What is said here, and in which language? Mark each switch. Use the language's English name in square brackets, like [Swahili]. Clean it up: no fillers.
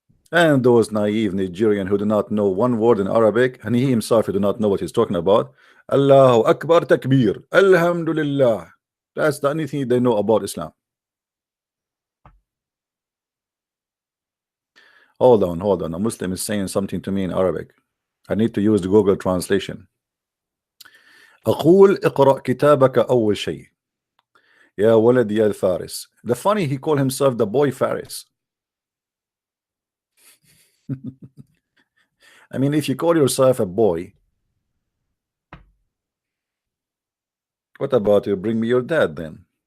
[English] And those naive Nigerian who do not know one word in Arabic, and he himself do not know what he's talking about. Allahu Akbar Takbir, Alhamdulillah. That's the only thing they know about Islam. Hold on. A Muslim is saying something to me in Arabic. I need to use the Google translation. [Arabic] أقول اقرأ كتابك أول شيء يا ولد يا الفارس. [English] The funny, he called himself the boy Faris. I mean, if you call yourself a boy, what about you bring me your dad then?